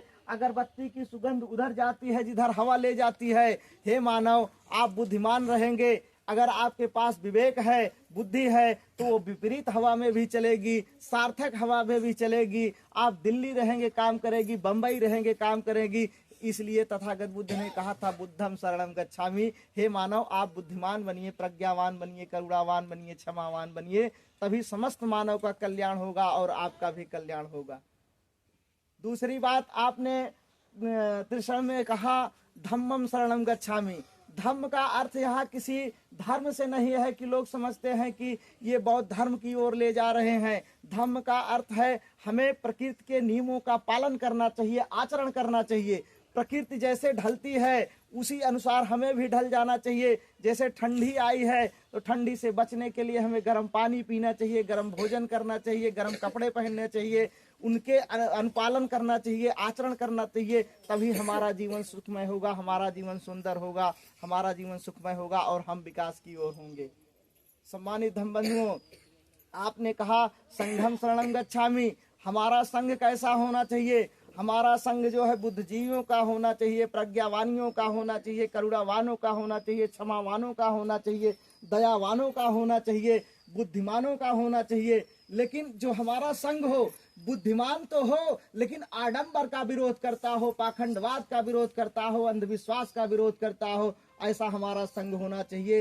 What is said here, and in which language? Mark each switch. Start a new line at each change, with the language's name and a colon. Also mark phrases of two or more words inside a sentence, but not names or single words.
Hindi: अगरबत्ती की सुगंध उधर जाती है जिधर हवा ले जाती है। हे मानव, आप बुद्धिमान रहेंगे, अगर आपके पास विवेक है, बुद्धि है, तो वो विपरीत हवा में भी चलेगी, सार्थक हवा में भी चलेगी। आप दिल्ली रहेंगे काम करेगी, बंबई रहेंगे काम करेगी, इसलिए तथागत बुद्ध ने कहा था
Pali: बुद्धम शरणम गच्छामि।
Hindi: हे मानव, आप बुद्धिमान बनिए, प्रज्ञावान बनिए, करुणावान बनिए, क्षमावान बनिए, तभी समस्त मानव का कल्याण होगा और आपका भी कल्याण होगा। दूसरी बात आपने त्रिशरण में कहा
Pali: धम्मम शरणम गच्छामि।
Hindi: धम्म का अर्थ यहाँ किसी धर्म से नहीं है कि लोग समझते हैं कि ये बौद्ध धर्म की ओर ले जा रहे हैं। धम्म का अर्थ है हमें प्रकृति के नियमों का पालन करना चाहिए, आचरण करना चाहिए। प्रकृति जैसे ढलती है उसी अनुसार हमें भी ढल जाना चाहिए। जैसे ठंडी आई है तो ठंडी से बचने के लिए हमें गर्म पानी पीना चाहिए, गर्म भोजन करना चाहिए, गर्म कपड़े पहनने चाहिए, उनके अनुपालन करना चाहिए, आचरण करना चाहिए, तभी हमारा जीवन सुखमय होगा, हमारा जीवन सुंदर होगा, हमारा जीवन सुखमय होगा और हम विकास की ओर होंगे। सम्मानित धम्म बंधुओं, आपने कहा
Pali: संघम शरणं गच्छामि।
Hindi: हमारा संघ कैसा होना चाहिए? हमारा संघ जो है बुद्धिजीवियों का होना चाहिए, प्रज्ञावानियों का होना चाहिए, करुणावानों का होना चाहिए, क्षमावानों का होना चाहिए, दयावानों का होना चाहिए, बुद्धिमानों का होना चाहिए। लेकिन जो हमारा संघ हो, बुद्धिमान तो हो लेकिन आडंबर का विरोध करता हो, पाखंडवाद का विरोध करता हो, अंधविश्वास का विरोध करता हो, ऐसा हमारा संघ होना चाहिए।